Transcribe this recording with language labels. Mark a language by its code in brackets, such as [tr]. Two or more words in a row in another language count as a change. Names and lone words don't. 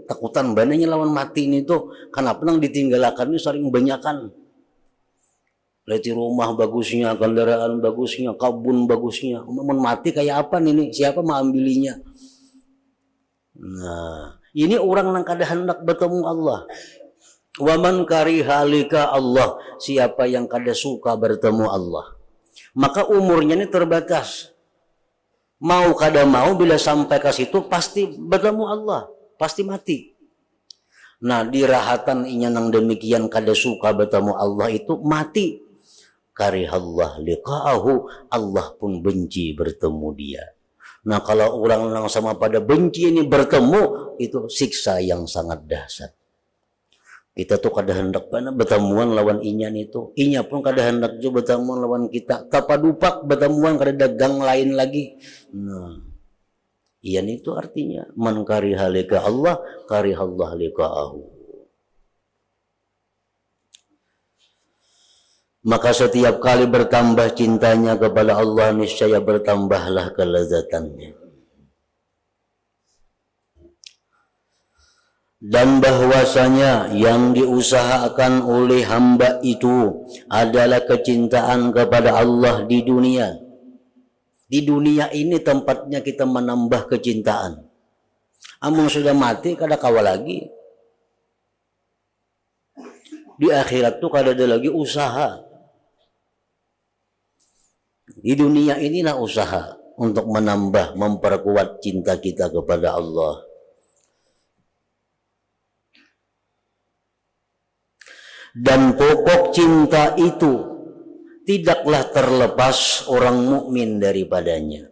[bjn] Takutan bananya lawan mati ini tuh. Kenapa nang ditinggalkan ini sering banyakan. Lihat rumah bagusnya, kendaraan bagusnya, kabun bagusnya. Mau mati kayak apa ini? Siapa mau ambilinya? Nah, ini orang yang kada hendak bertemu Allah. [ar] ومن كره لقاء الله, [bjn] siapa yang kada suka bertemu Allah, maka umurnya ini terbatas. Mau kada mau, bila sampai ke situ pasti bertemu Allah, [id] pasti mati. [bjn] Nah, dirahatan inya nang demikian kada suka bertemu Allah itu mati. [ar] كره الله لقاءه, [id] Allah pun benci bertemu dia. Nah, kalau orang yang sama pada benci ini bertemu, itu siksa yang sangat dahsyat. [bjn] Kita tuh kada hendak bertemuan lawan inyan itu. Inya pun kada hendak juga bertemuan lawan kita. Tapadupak bertemuan kada dagang lain lagi. Nah, iyan itu artinya [ar] من كره لقاء الله كره الله لقاءه. [id] Maka setiap kali bertambah cintanya kepada Allah, niscaya bertambahlah kelezatannya. Dan bahwasanya yang diusahakan oleh hamba itu adalah kecintaan kepada Allah di dunia. Di dunia ini tempatnya kita menambah kecintaan. [bjn] Amun sudah mati kada kawa lagi. Di akhirat tuh kada ada lagi usaha. [id] Di dunia inilah usaha untuk menambah, memperkuat cinta kita kepada Allah. Dan pokok cinta itu tidaklah terlepas orang mukmin daripadanya.